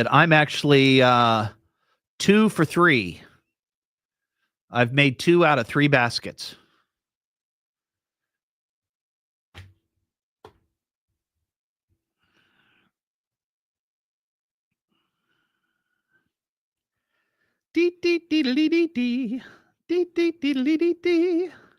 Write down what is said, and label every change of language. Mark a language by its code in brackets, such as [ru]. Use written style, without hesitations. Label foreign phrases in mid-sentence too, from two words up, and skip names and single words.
[en] I'm actually 2 for 3. I've made 2 out of 3 baskets. Dee dee dee dee dee dee dee dee dee dee dee.